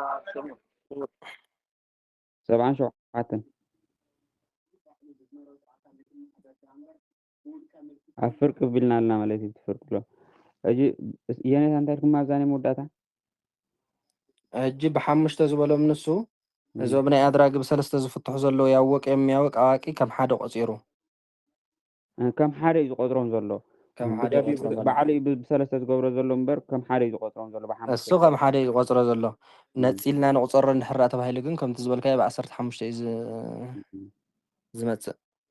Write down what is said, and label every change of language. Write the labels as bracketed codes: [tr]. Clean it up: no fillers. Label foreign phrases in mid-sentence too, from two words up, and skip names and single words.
[ti] 77 ኣብ ፍርቂ ቢልና ኣለና ማለት እዩ ትፍርቅ ሎ ሕጂ የኔታ እንታይ ድማ ኣብዛኔ መወዳእታ ሕጂ ብሓሙሽተ ዝበሎም ንሱ እዞም ናይ ኣድራጊ ብሰለስተ ዝፍትሑ ዘለዉ [am] ያወቀ የሚያውቅ አዋቂ [ti] ከም ሓደ ቆፂሩ ከም ሓደ እዩ ዝቆጥሮም ዘሎ ባዕሉ እዩ ብሰለስተ ዝገብሮ ዘሎ እምበር ከም ሓደ እዩ ዝቆጥሮም ዘሎ እሱ ከም ሓደ እዩ ዝቆፅሮ ዘሎ ነፂልና ንቁፀሮ እንድሕር ተባሂሉ ግን ከምቲ ዝበልካዮ ብ15 እዩ ዝመፅእ